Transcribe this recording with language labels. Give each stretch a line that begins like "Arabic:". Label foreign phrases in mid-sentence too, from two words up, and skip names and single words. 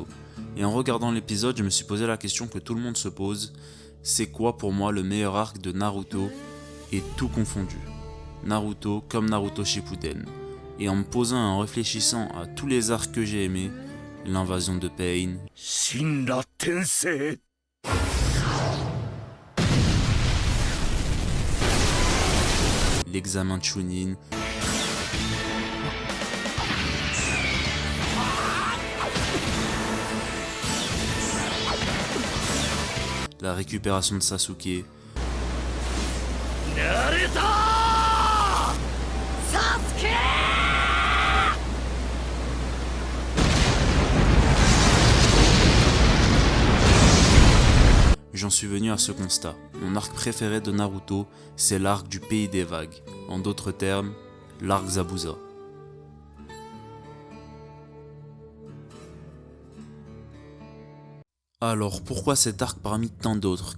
French: Et en regardant l'épisode, je me suis posé la question que tout le monde se pose, c'est quoi pour moi le meilleur arc de Naruto, et tout confondu. Naruto comme Naruto Shippuden. Et en me posant et en réfléchissant à tous les arcs que j'ai aimés, l'invasion de Pain,
Japanese: 神羅転生
French: l'examen de Chunin, la récupération de Sasuke,
Japanese: ナルトサスケ
French: j'en suis venu à ce constat. Mon arc préféré de Naruto, c'est l'arc du pays des vagues. En d'autres termes, l'arc Zabuza. Alors pourquoi cet arc parmi tant d'autres?